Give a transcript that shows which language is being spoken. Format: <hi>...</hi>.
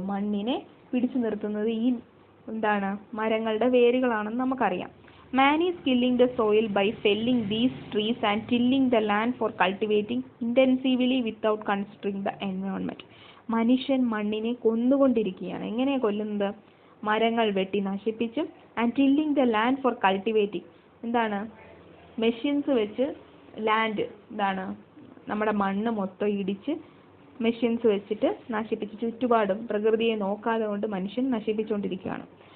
<ml>മണ്ണിനെ പിടിച്ചു നിർത്തുന്നത് ഈ മരങ്ങളുടെ വേരുകളാണെന്ന് നമുക്കറിയാം.</ml> <en>Man is killing the soil by felling these trees and tilling the land for cultivating intensively without considering the environment.</en> <ml>മനുഷ്യൻ മണ്ണിനെ കൊന്നുകൊണ്ടിരിക്കുകയാണ്. എങ്ങനെയാണ് കൊല്ലുന്നത്? മരങ്ങൾ വെട്ടി നശിപ്പിച്ചും</ml> <en>and tilling the land for cultivating,</en> <ml>എന്താണ്, മെഷീൻസ് വെച്ച് ലാൻഡ്, എന്താണ്, നമ്മുടെ മണ്ണ് മൊത്തം ഇടിച്ച് മെഷീൻസ് വെച്ചിട്ട് നശിപ്പിച്ച് ചുറ്റുപാടും പ്രകൃതിയെ നോക്കാതെ കൊണ്ട് മനുഷ്യൻ നശിപ്പിച്ചുകൊണ്ടിരിക്കുകയാണ്.</ml>